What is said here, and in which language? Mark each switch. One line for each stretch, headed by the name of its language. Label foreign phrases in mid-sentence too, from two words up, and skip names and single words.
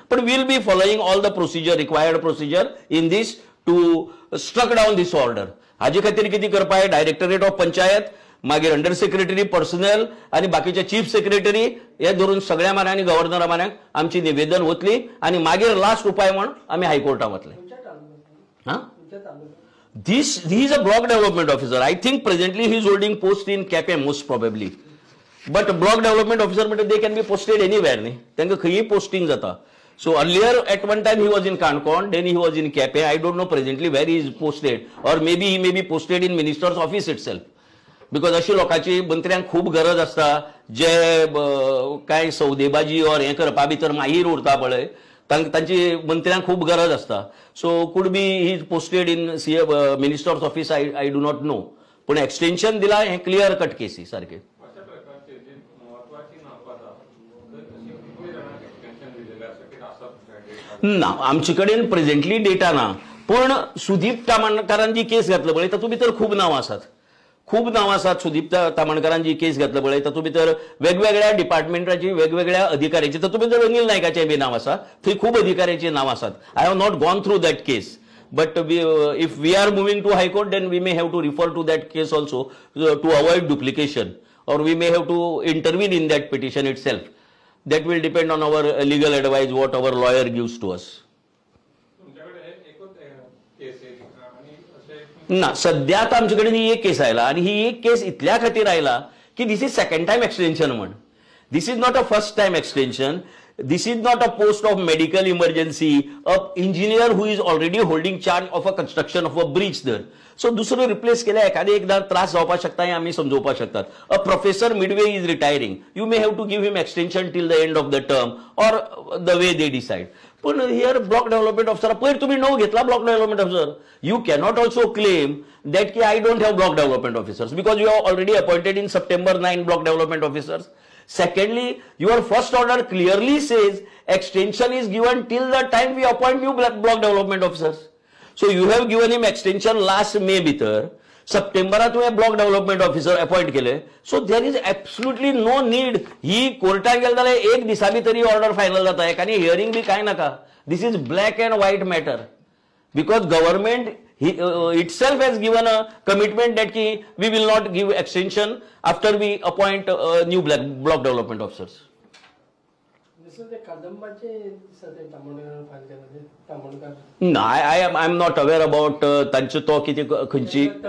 English: पण will be following all the procedure required procedure in this to strike down this order.
Konkani: हाजे खातीर कितें करपाक
English: Directorate of Panchayat
Konkani: मागीर
English: Under Secretary Personnel
Konkani: आणि बाकीचे
English: Chief Secretary
Konkani: हे धरून सगळ्या मानांनी गव्हर्नरा मानाक आमची निवेदन वतली आणि मागीर लास्ट उपाय म्हणून आम्ही हायकोर्टात वतले.
English: This he is a block development officer. I think presently he is holding post in KP most probably. But block development officer they can be posted anywhere.
Konkani: त्यांना खंयही posting जाता.
English: So earlier at one time he was in Kankon, then he was in KP. I don't know presently where he is posted, or maybe he may be posted in minister's office itself.
Konkani: Because अशी लोकांची मंत्र्यांक खूब गरज असता जे काय सौदेबाजी और हे करपा भितर माहीर उरता पळय तांची मंत्र्यांक खूब गरज असता.
English: So could be he is posted in minister's office. I do not know.
Konkani: पण एक्सटेन्शन दिला हे
English: clear cut
Konkani: केसी सारखे. ना आमचे कडेन प्रेझेंटली डेटा ना. पण सुदीप तामणकारांची केस घातली पळय तातूंत भितर खूब नांवां आसात. खूब नांवां आसात. सुदीप तामणकारांची केस घातली पळय तातूंत भितर वेगवेगळ्या डिपार्टमेंटाची वेगवेगळ्या अधिकाऱ्यांची तातूंत भितर अनिल नायकाचें बी नांव आसा. थंय खूब अधिकाऱ्यांची नांव आसात.
English: I have not gone through that case. But if we are moving to High Court then we may have to refer to that case also to avoid duplication, और we may have to intervene in that petition itself. That will depend on our legal advice, what our lawyer gives to us.
Konkani: ना सध्या आता आमच्याकडे ही एक केस आयला आणि ही एक केस इतल्या खातीर आयला की
English: this is second time extension
Konkani: म्हण.
English: This is not a first time extension. This is not a post of medical emergency, a engineer who is already holding charge of a construction of a bridge there.
Konkani: So दुसरं रिप्लेस केल्या एखादे एकदा त्रास जावपाक शकता हे आम्ही समजोवपाक शकतात.
English: A professor midway is retiring. You may have to give him extension till the end of the term or the way they decide.
Konkani: पण
English: here block development officer
Konkani: पयर तुम्ही नो घेतला
English: block development officer. You cannot also claim that ki I don't have block development officers because you have already appointed in September 9 block development officers. Secondly, your first order clearly says extension is given till the time we appoint new block development officers. So you have given him extension last May bhitar.
Konkani: September तुम्ही
English: block development officer appoint
Konkani: केले.
English: So there is absolutely no need.
Konkani: ही कोर्टात गेले जाल्यार एक दिसा भितर ऑर्डर फायनल जाता. एकानी हियरिंग बी काय नाका.
English: This is black and white matter. Because government itself has given a commitment that we will not give extension after we appoint new block development officers. No, I am not aware about
Konkani: तांचे तो किती खंयची.